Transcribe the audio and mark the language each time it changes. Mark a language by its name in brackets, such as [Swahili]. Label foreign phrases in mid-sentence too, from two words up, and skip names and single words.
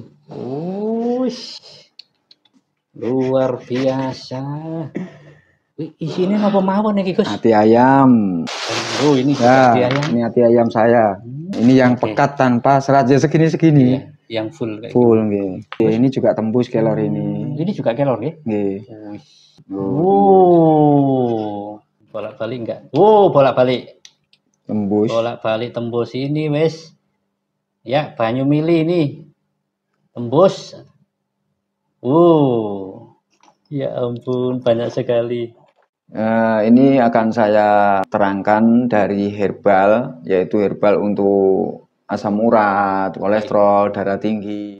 [Indonesian] Wis. Luar biasa. Isinya [Javanese] apa mawon [Indonesian] nih, Gus? Hati ayam. Ini ya, hati ayam. Ini hati ayam saya. Ini yang pekat tanpa serat segini-segini. Iya, yang full kayak full gitu. Ini juga tembus kelor ini. Ini juga kelor nggih? [Javanese] Nggih. [Indonesian] Bolak-balik enggak? Bolak-balik. Tembus. Bolak-balik tembus ini wes. Ya, [Javanese] banyu mili [Indonesian] ini. Tembus. Ya ampun, banyak sekali. Ini akan saya terangkan dari herbal, yaitu herbal untuk asam urat, kolesterol, darah tinggi.